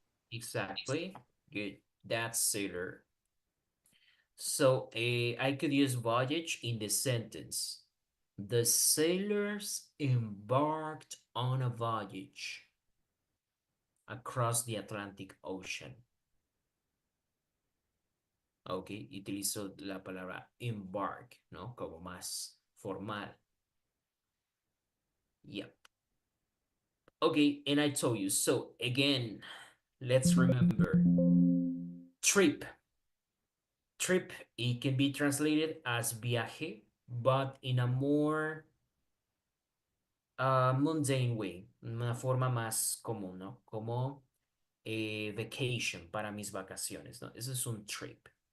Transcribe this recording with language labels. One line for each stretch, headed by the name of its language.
English: Exactly. Good. That's sailor. So I could use voyage in the sentence. The sailors embarked on a voyage across the Atlantic Ocean.
Spanish: Ok, utilizo la palabra embark, ¿no? Como más formal.
English: Yep. Okay, and I told you. So again, let's remember trip. Trip, it can be translated as viaje, but in a more mundane way,
Spanish: una forma más común,
English: ¿no?
Spanish: Como vacation, para mis vacaciones, ¿no? Eso es un trip.